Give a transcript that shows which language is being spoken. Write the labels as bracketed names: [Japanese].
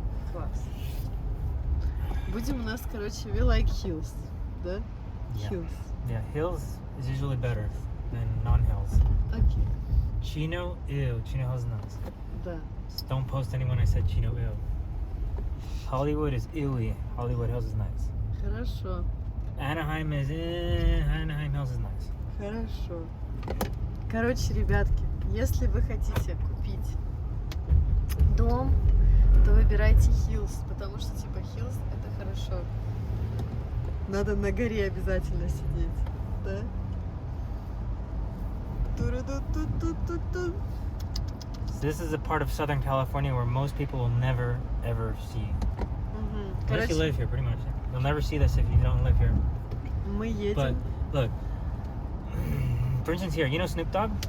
[Russian] Класс. Будем у нас, короче, [English] we like hills, [Russian] да? [English] Yeah. Hills. Yeah, hills is usually better than non-hills. [Russian] Окей. [English] Chino, ew. Chino Hills is nice. [Russian] Да. [English] Just don't post anyone I said Chino, ew. Hollywood is ewy. Hollywood Hills is nice. [Russian] Хорошо. [English] Anaheim is Anaheim Hills is nice. [Russian] Хорошо. Короче, ребятки, если вы хотите купить дом, то выбирайте Hills, потому что типа Hills это хорошо. Надо на горе обязательно сидеть, да? Туру-ду-ту-ту-ту-ту. [English] This is a part of Southern California where most people will never ever see. Мгм. Unless you live here, pretty much. You'll never see this if you don't live here. [Russian] мы [English] But [Russian] едем. [English] look, for instance, here, you know Snoop Dogg?